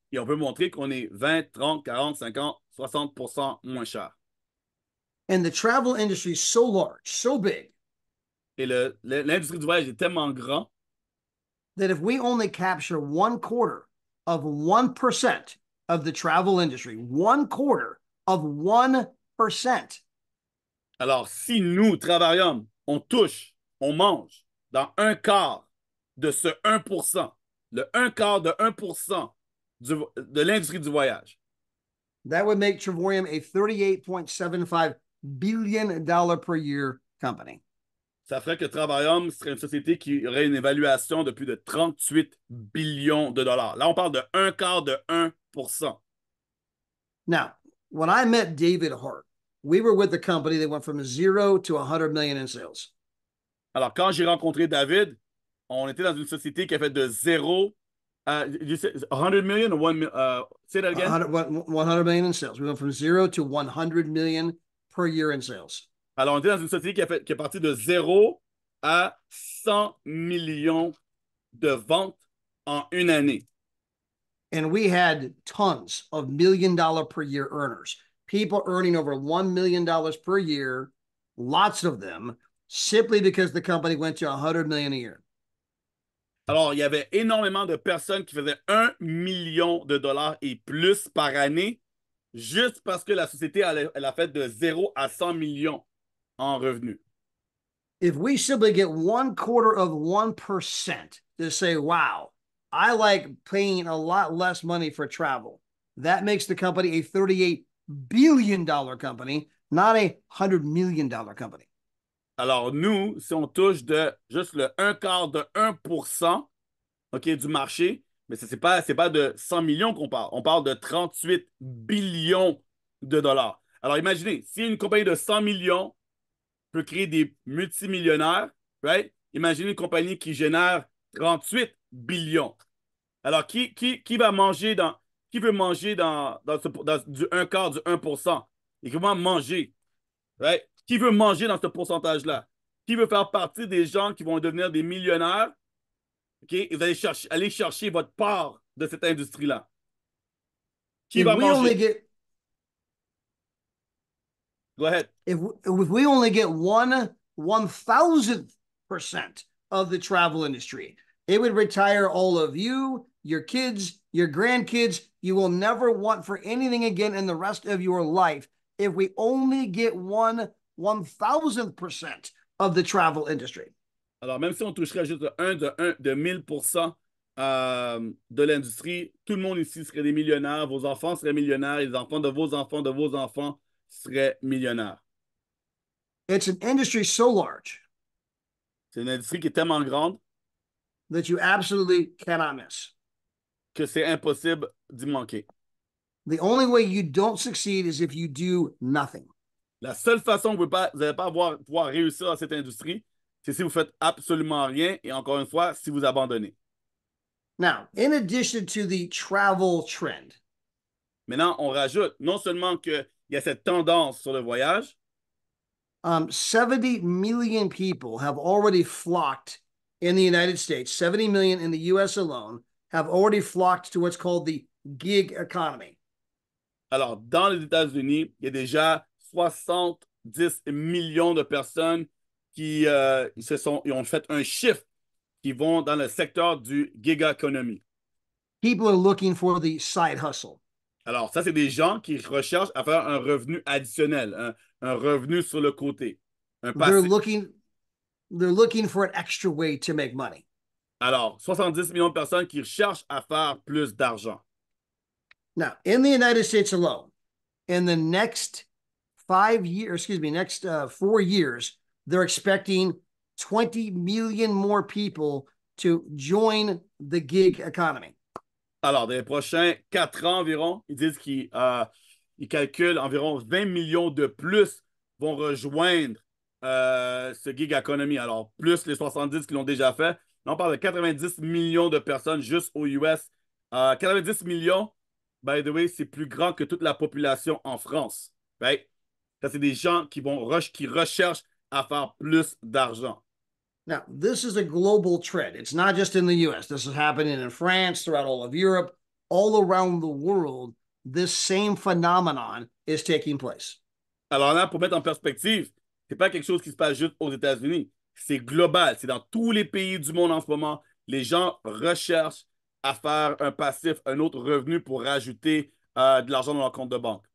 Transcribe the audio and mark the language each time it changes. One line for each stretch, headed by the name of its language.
French: Et on peut montrer qu'on est 20, 30, 40, 50, 60% moins cher.
English: And the travel industry is so large, so big,
French: Et l'industrie du voyage est tellement grand
English: that if we only capture 1/4 of 1% of the travel industry, 1/4 of 1%,
French: alors, si nous, travailleurs, on touche, on mange dans un quart de ce 1%, le un quart de 1% de l'industrie du voyage,
English: that would make Travorium a $38.75 billion per year company.
French: ça ferait que Travaillum serait une société qui aurait une évaluation de plus de 38 billions de dollars. Là, on parle de un quart de 1%.
English: Now, when I met David Hart, we were with the company that went from 0 to 100 million in sales.
French: Alors, quand j'ai rencontré David, on était dans une société qui a fait de 0 à 100 million ou 1
English: say that again? 100 million in sales. We went from 0 to 100 million per year in sales.
French: Alors, on était dans une société qui est partie de 0 à 100 millions de ventes en une année.
English: And we had tons of $1 million per year earners, people earning over $1 million per year, lots of them, simply because the company went to 100 million a year.
French: Alors, il y avait énormément de personnes qui faisaient 1 million de dollars et plus par année, juste parce que la société, elle a fait de 0 à 100 millions en revenus.
English: If we simply get 1/4 of 1% to say, wow, I like paying a lot less money for travel, that makes the company a $38 billion company, not a $100 million company.
French: Alors, nous, si on touche de juste le un quart de 1%, OK, du marché, mais ce n'est pas de 100 millions qu'on parle. On parle de 38 billions de dollars. Alors, imaginez, si une compagnie de 100 millions peut créer des multimillionnaires, right? Imaginez une compagnie qui génère 38 billions. Alors, qui va manger qui veut manger dans du un quart du 1%? Et comment manger, right? Qui veut manger dans ce pourcentage-là? Qui veut faire partie des gens qui vont devenir des millionnaires? OK? Et vous allez aller chercher votre part de cette industrie-là. Qui
English: If
French: va
English: we only
French: manger?
English: get Go ahead. if we only get 1/1000% of the travel industry, it would retire all of you, your kids, your grandkids. You will never want for anything again in the rest of your life if we only get 1/1000% of the travel industry.
French: Alors, même si on toucherait juste de 1000% de l'industrie, tout le monde ici serait des millionnaires, vos enfants seraient millionnaires, les enfants de vos enfants seraient millionnaires.
English: It's an industry so large
French: C'est une industrie qui est tellement grande
English: that you absolutely cannot miss.
French: que c'est impossible d'y manquer.
English: The only way you don't succeed is if you do nothing.
French: La seule façon que vous n'allez pas pouvoir réussir dans cette industrie, c'est si vous faites absolument rien et encore une fois, si vous abandonnez.
English: Now, in addition to the travel trend,
French: Maintenant, on rajoute non seulement qu'il y a cette tendance sur le voyage,
English: 70 million people have already flocked in the United States, 70 million in the US alone have already flocked to what's called the gig economy.
French: alors dans les États-Unis, il y a déjà 70 millions de personnes qui ils ont fait un chiffre qui vont dans le secteur du gig economy.
English: People are looking for the side hustle.
French: Alors, ça, c'est des gens qui recherchent à faire un revenu additionnel, un revenu sur le côté, un
English: They're
French: passif.
English: looking they're looking for an extra way to make money.
French: Alors, 70 millions de personnes qui cherchent à faire plus d'argent.
English: Now, in the United States alone, in the next 5 years, excuse me, next 4 years, they're expecting 20 million more people to join the gig economy.
French: Alors, dans les prochains 4 ans environ, ils disent qu'ils calculent environ 20 millions de plus vont rejoindre ce gig economy. Alors, plus les 70 qui l'ont déjà fait. Là, on parle de 90 millions de personnes juste aux US. 90 millions,
English: by the way,
French: c'est plus grand que toute la population en France. Right? Ça, c'est des gens qui recherchent à faire plus d'argent.
English: Now, this is a global trend. It's not just in the US. This is happening in France, throughout all of Europe, all around the world. This same phenomenon is taking place.
French: Alors là, pour mettre en perspective, c'est pas quelque chose qui se passe juste aux États-Unis. C'est global. C'est dans tous les pays du monde en ce moment. Les gens recherchent à faire un passif, un autre revenu pour rajouter de l'argent dans leur compte de banque.